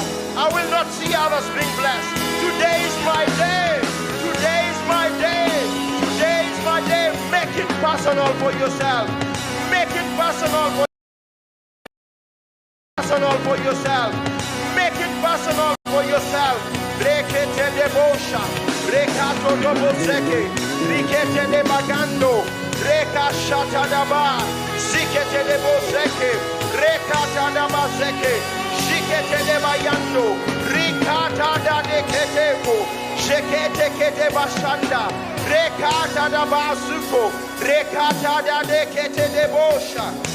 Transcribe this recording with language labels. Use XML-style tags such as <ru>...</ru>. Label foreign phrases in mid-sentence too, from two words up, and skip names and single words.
<en>I will not see others being blessed. Today is my day. Today is my day. Today is my day. Make it personal for yourself. Make it personal for yourself. Make it personal for yourself. Rekete de bosha, rekato do boseke, rikete de bagando, reka shata daba, zikete de boseke, rekata da baseke, shikete de bayando, rikata da de keteko, shekete kete bashanda, rekata da basuko, rekata da de kete de bosha.</en>